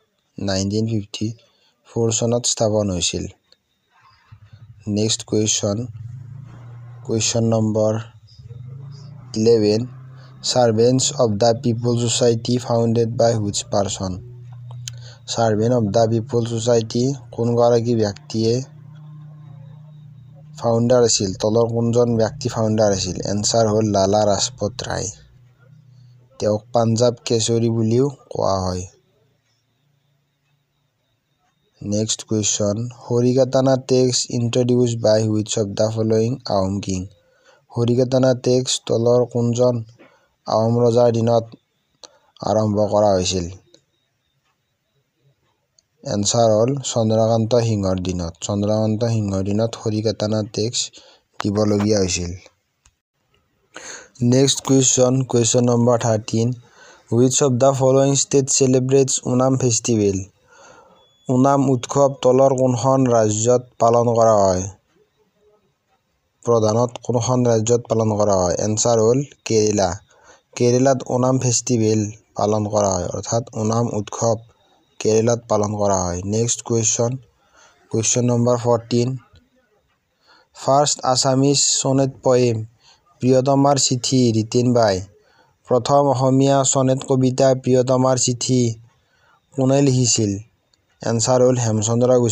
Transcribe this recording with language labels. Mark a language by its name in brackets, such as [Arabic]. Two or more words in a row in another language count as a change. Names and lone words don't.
[Assamese] 1954 চনত স্থাপন হৈছিল [English] Next question number 11 Servants of the People Society [Assamese] founded by which person Servant of the People Society কোন গৰাকী ব্যক্তিয়ে ফাউন্ডাৰ আছিল তলৰ কোনজন ব্যক্তি ফাউন্ডাৰ আছিল Answer হ'ল লালা ৰাজপথ ৰায় তেওঁক পাঞ্জাব কেশৰী বুলিও কোৱা হয় [English] Next question Harikatana tax introduced by which of the following Ahom king Harikatana tax [Assamese] তলৰ কোনজন আহোম ৰজাৰ দিনত আৰম্ভ কৰা হৈছিল Answer হ'ল চন্দ্ৰকান্ত সিংহৰ দিনত Harikatana tax দিবলগীয়া হৈছিল নেক্সট [English] question number 13 which of the following state celebrates Onam festival [Assamese] Onam উৎসৱ তলৰ কোনখন ৰাজ্যত পালন কৰা হয় প্ৰধানত কোনখন ৰাজ্যত পালন কৰা হয় এনসাৰ হ'ল কেৰালাত ওনাম ফেষ্টিভেল পালন কৰা হয় অৰ্থাৎ ওনাম উৎসৱ কেৰালাত পালন কৰা হয় নেক্সট [English] question number 14 first Assamese sonnet poem [Assamese] প্ৰিয়তমাৰ চিঠি [English] written by [Assamese] প্ৰথম অসমীয়া সনেট কবিতা প্ৰিয়তমাৰ চিঠি কোনে লিখিছিল এনসাৰ হ'ল হেমচন্দ্ৰ